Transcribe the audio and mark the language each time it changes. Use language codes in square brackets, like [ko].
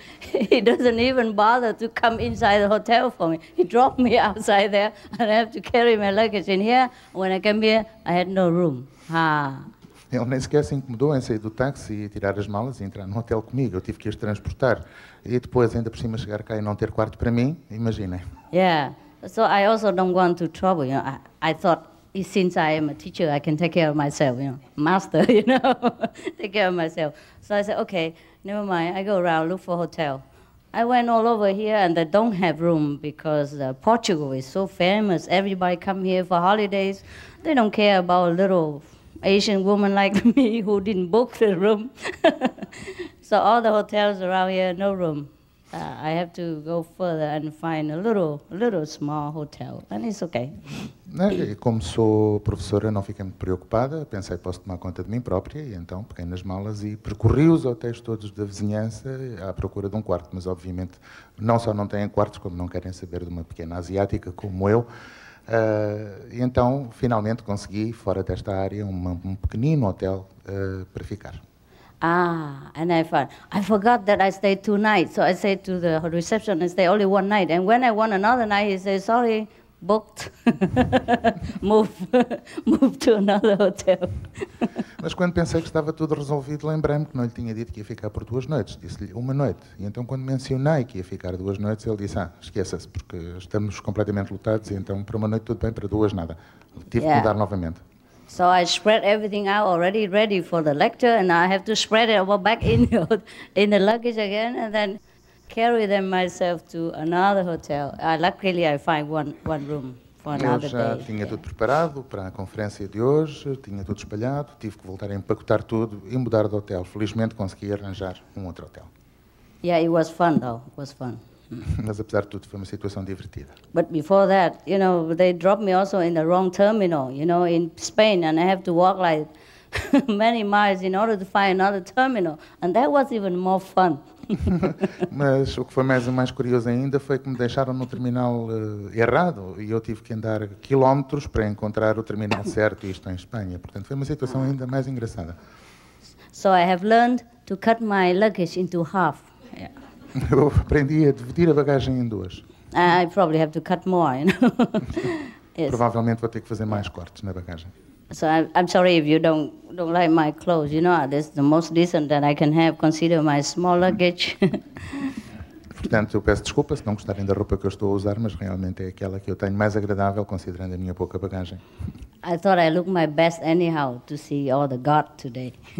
[en] He doesn't even bother to come inside the hotel for me. He dropped me outside there, and I have to carry my luggage in here. When I came here, I had no room. [pt] Ele nem sequer se incomodou em sair do táxi e tirar as malas e entrar no hotel comigo. Eu tive que as transportar. E depois, ainda por cima, chegar cá e não ter quarto para mim, imaginem. [en] Yeah. So I also don't want to trouble, you know. I thought, since I am a teacher, I can take care of myself, you know. Master, you know, take care of myself. So I said, okay, never mind. I go around, look for a hotel. I went all over here, and they don't have room because Portugal is so famous. Everybody come here for holidays. They don't care about a little Asian woman like me who didn't book the room. So all the hotels around here, no room. I have to go further and find a little small hotel, and it's okay. [pt] E como sou professora, não fiquei muito preocupada. Pensei, posso tomar conta de mim própria, e então peguei nas malas e percorri os hotéis todos da vizinhança à procura de um quarto. Mas, obviamente, não só não têm quartos, como não querem saber de uma pequena asiática como eu. E então, finalmente, consegui, fora desta área, um pequenino hotel para ficar. [en] And I forgot that I stayed 2 nights. So I said to the reception, I stay only 1 night. And when I want another night, he says, sorry, booked. move to another hotel. [pt] Mas quando pensei que estava tudo resolvido, lembrei-me que não lhe tinha dito que ia ficar por 2 noites. Disse-lhe 1 noite. E então, quando mencionei que ia ficar 2 noites, ele disse, esqueça-se, porque estamos completamente lotados, e então, para 1 noite tudo bem, para 2 nada. Tive que mudar novamente. [en] So I spread everything out already ready for the lecture, and I have to spread it back in the luggage again, and then carry them myself to another hotel. Luckily, I find one room for another day. [pt] Eu já tinha tudo preparado para a conferência de hoje, tinha tudo espalhado, tive que voltar a empacotar tudo e mudar de hotel. Felizmente consegui arranjar um outro hotel. [en] Yeah, it was fun though. It was fun. [pt] Mas apesar de tudo foi uma situação divertida. [en] But before that, you know, they dropped me also in the wrong terminal, you know, in Spain, and I have to walk like many miles in order to find another terminal, and that was even more fun. [pt] Mas o que foi mais curioso ainda foi que me deixaram no terminal errado e eu tive que andar quilómetros para encontrar o terminal certo, isto em Espanha. Portanto, foi uma situação ainda mais engraçada. [en] So I have learned to cut my luggage into half. Yeah. [pt] Eu aprendi a dividir a bagagem em 2. [en] I probably have to cut more, you know. Yes. [pt] Provavelmente vou ter que fazer mais cortes na bagagem. [en] So I'm sorry if you don't like my clothes. You know, this is the most decent that I can have. Consider my small luggage. [pt] Portanto, eu peço desculpa se não gostarem da roupa que eu estou a usar, mas realmente é aquela que eu tenho mais agradável, considerando a minha pouca bagagem. [en] I thought I looked my best anyhow to see all the God today.